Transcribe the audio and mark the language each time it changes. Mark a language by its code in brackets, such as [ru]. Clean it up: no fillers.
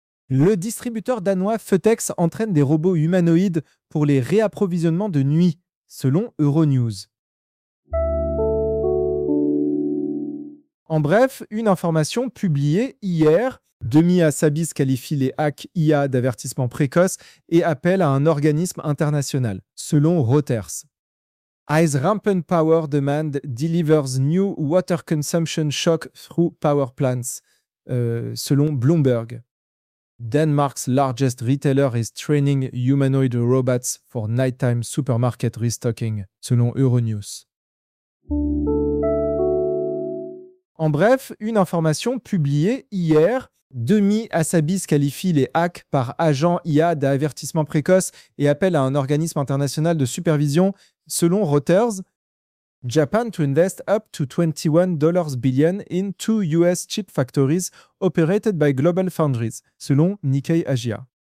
[fr] Le distributeur danois FedEx entraîne des robots humanoïdes pour les réapprovisionnements de nuit, selon Euronews. En bref, une information publiée hier, Demi Hassabis qualifie les hacks IA d'avertissement précoce et appelle à un organisme international, selon Reuters. [en] As rampant power demand delivers new water consumption shock through power plants, [fr] selon Bloomberg. [en] Denmark's largest retailer is training humanoid robots for nighttime supermarket restocking, [fr] selon Euronews. En bref, une information publiée hier. Demi Hassabis qualifie les hacks par agents IA d'avertissement précoce et appelle à un organisme international de supervision, selon Reuters. [en] Japan to invest up to $21 billion in two US chip factories operated by Global Foundries, [fr] selon Nikkei Asia.